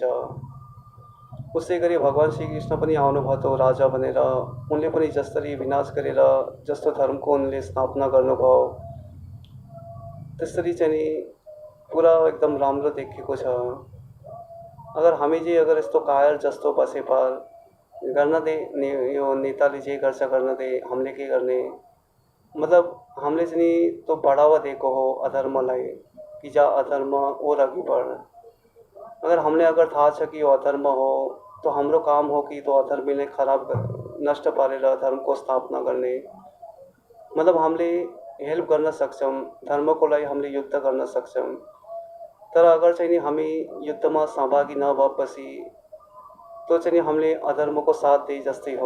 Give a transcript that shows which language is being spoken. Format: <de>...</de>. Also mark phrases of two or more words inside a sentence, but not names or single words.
<ne>उसै गरी भगवान श्रीकृष्ण पनि आउनुभएको थियो राजा बनेर, उनले पनि जसरी विनाश गरेर जस्तो धर्मको उनले स्थापना गर्नुभयो त्यसरी चाहिँ नि पुरा एकदम राम्रो देखेको छ। अगर हामी चाहिँ अगर यस्तो कायर जस्तो बसे पर गर्न दे यो नेताले जे गर्छ गर्न दे, हामीले के गर्ने। मतलब हामीले चाहिँ नि त्यो बढावा दिएको हो अधर्मलाई। कि जा अधर्म और अघि बढ। अगर हमले अगर थाहा छ कि यो अधर्म हो तो हाम्रो काम हो कि तो अधर्मीलाई नष्ट पारेर धर्मको स्थापना गर्ने। मतलब हामीले हेल्प गर्न सक्छौँ, धर्मको लागि हामीले युद्ध गर्न सक्छौँ। तर अगर चाहिँ नि हामी युद्धमा सहभागी नभएपछि तो चाहिँ नि हामीले अधर्मको साथ दिए जस्तै हो।</ne>